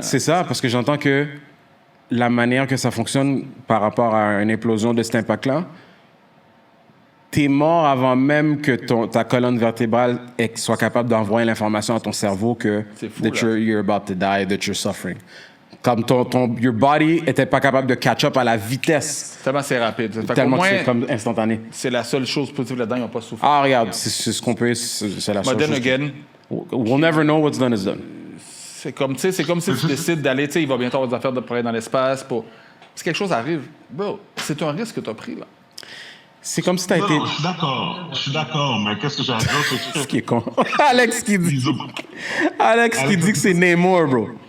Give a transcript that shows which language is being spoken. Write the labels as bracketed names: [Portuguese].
[French] C'est ça, parce que j'entends que la manière que ça fonctionne par rapport à une implosion de cet impact-là, t'es mort avant même que ta colonne vertébrale soit capable d'envoyer l'information à ton cerveau que [English] you're about to die, that you're suffering. [French] Comme [English] your body [French] était pas capable de [English] catch up [French] à la vitesse. Tellement c'est rapide. Tellement que c'est comme instantané. C'est la seule chose positive là-dedans, ils n'ont pas souffert. Ah, regarde, c'est ce qu'on peut... C'est la seule chose. [English] Again, we'll never know what's done is done. [French] C'est comme si tu décides d'aller, il va bientôt avoir des affaires de aller dans l'espace. Si quelque chose arrive, bro, c'est un risque que tu as pris, là. C'est comme si t'as été... Non, je suis d'accord, mais qu'est-ce que j'ai à dire, c'est que... Ce qui est con. Alex qui dit que c'est Namor, bro.